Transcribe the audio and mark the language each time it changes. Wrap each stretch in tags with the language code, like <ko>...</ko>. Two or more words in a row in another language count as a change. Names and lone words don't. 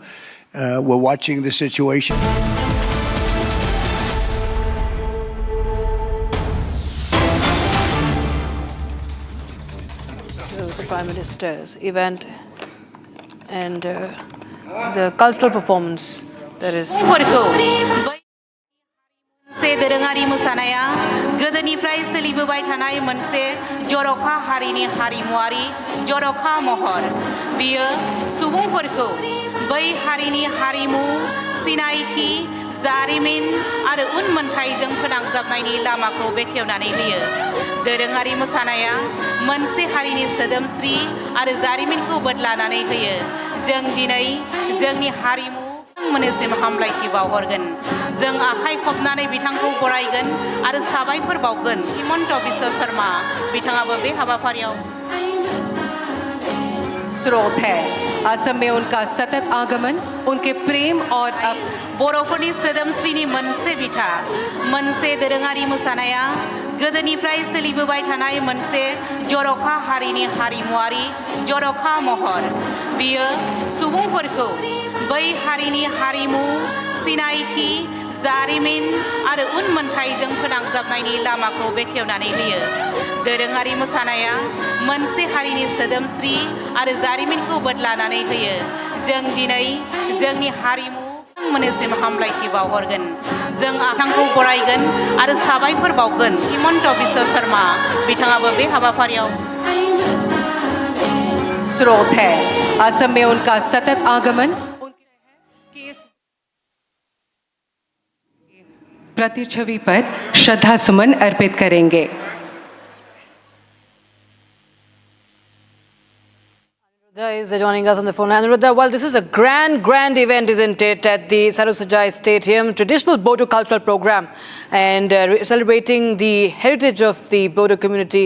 <en>We're watching the situation. The Prime Minister's event and the cultural performance that is.</en> <brx>दोरोङारि मोसानाया गोदोनिफ्राय सोलिबोबाय थानाय मोनसे जर'खा हारिनि हारिमुआरि जर'खा महर बियो सुबुंफोरखौ बै हारिनि हारिमु सिनायथि जारिमिन आरो उनमोनथाइजों फोनांजाबनायनि लामाखौ बेखेवनानै होयो दोरोङारि मोसानाया मोनसे हारिनि सोदोमस्रि आरो जारिमिनखौ बदलानानै होयो जों दिनै जोंनि हारिमु मोनसेम हामलायथि बावहरगोन जों आखाइ खबनानै बिथांखौ बरायगोन आरो साबायखर बावगोन हिमन्त बिश्व शर्मा बिथाङाबो बे हाबाफारियाव</brx> <hi>स्रोत है असम में उनका सतत आगमन उनके प्रेम और</hi> <brx>बर'फोरनि सोदोमस्रिनि मोनसे बिथा मोनसे दोरोङारि मोसानाया गोदोनिफ्राय सोलिबोबाय थानाय मोनसे जर'खा हारिनि हारिमुआरि जर'खा महर बियो सुबुंफोरखौ बै हारिनि हारिमु सिनायथि जारिमिन आरो उनमोनथाइजों फोनांजाबनायनि लामाखौ बेखेवनानै होयो दोरोङारि मोसानाया मोनसे हारिनि सोदोमस्रि आरो जारिमिनखौ बदलानानै होयो जों दिनै जोंनि हारिमु मोनसेम हामलायथि बावहरगोन जों आथांखौ बरायगोन आरो साबायखर बावगोन हिमन्त बिश्व शर्मा बिथाङाबो बे हाबाफारियाव</brx> <hi>स्रोत है असम में उनका सतत आगमन प्रतिच्छवि पर श्रद्धा सुमन अर्पित करेंगे</hi> <en>Is joining us on the phone. Anuruddha, well, this is a grand event, isn't it, at the Sarusajai Stadium, traditional Bodo cultural program, and celebrating the heritage of the Bodo community.</en>